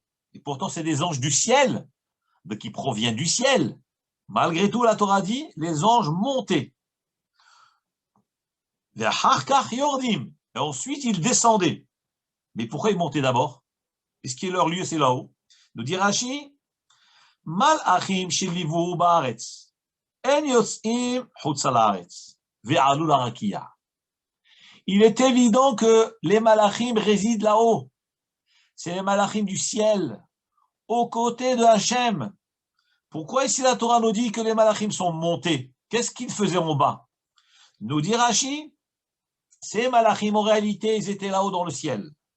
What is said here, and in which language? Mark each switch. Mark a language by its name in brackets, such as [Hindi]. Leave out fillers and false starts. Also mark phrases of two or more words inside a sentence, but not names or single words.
[French] Et pourtant c'est des anges du ciel, qui proviennent du ciel. Malgré tout, la Torah dit, les anges montaient. Et ensuite, ils descendaient. Mais pourquoi ils montaient d'abord? Puisque leur lieu, c'est là-haut. Nous dit Rashi, [Hebrew] מלאכים שליוו בארץ, אין יוצאים חוצה לארץ, ועלו לרקיע. [French] Il est évident que les malachim résident là-haut. C'est les malachim du ciel, aux côtés de Hachem. Pourquoi ici la Torah nous dit que les malachim sont montés? Qu'est-ce qu'ils faisaient en bas? Nous dit Rashi, ces malachim en réalité ils étaient là-haut dans le ciel.